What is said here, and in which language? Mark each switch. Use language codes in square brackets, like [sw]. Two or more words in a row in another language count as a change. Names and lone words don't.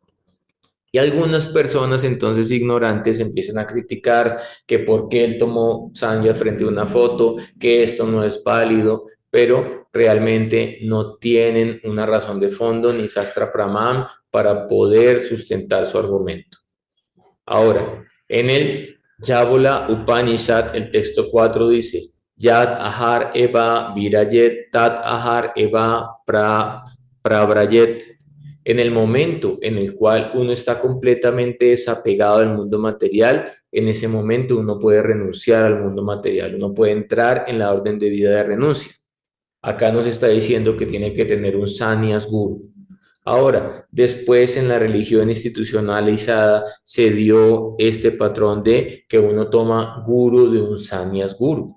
[es] Y algunas personas entonces ignorantes empiezan a criticar que por qué él tomó sannyas frente a una foto, que esto no es válido, pero realmente no tienen una razón de fondo ni [sa] शास्त्र प्रमम् [es] para poder sustentar su argumento. Ahora, en el Yábola Upanishad, el texto 4 dice, [sa] यद् अहर् एव विरयेत्, तत् अहर् एव प्रब्रयेत्. [es] En el momento en el cual uno está completamente desapegado del mundo material, en ese momento uno puede renunciar al mundo material, uno puede entrar en la orden de vida de renuncia. Acá nos está diciendo que tiene que tener un [sa] संन्यास गुरु. [es] Ahora, después en la religión institucionalizada se dio este patrón de que uno toma guru de un [sa] संन्यास गुरु.